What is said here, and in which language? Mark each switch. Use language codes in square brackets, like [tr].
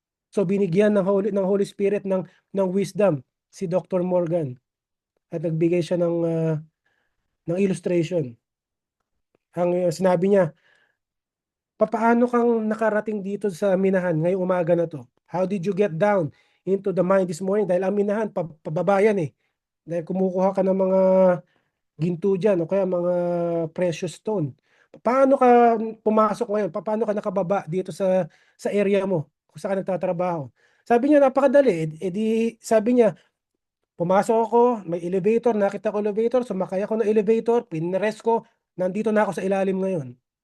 [tl] So binigyan ng Holy Spirit ng wisdom si Dr. Morgan at nagbigay siya ng illustration. Ang sinabi niya, papaano kang nakarating dito sa minahan ngayong umaga na to? [en] How did you get down into the mine this morning? [tl] Dahil ang minahan, pababayan eh. Dahil kumukuha ka ng mga ginto dyan o kaya mga precious stone. Paano ka pumasok ngayon? Paano ka nakababa dito sa area mo kung saan ka nagtatrabaho? Sabi niya, napakadali. Sabi niya, pumasok ako, may elevator, nakita ko elevator, sumakay ako ng elevator, pinress ko, nandito na ako sa ilalim ngayon.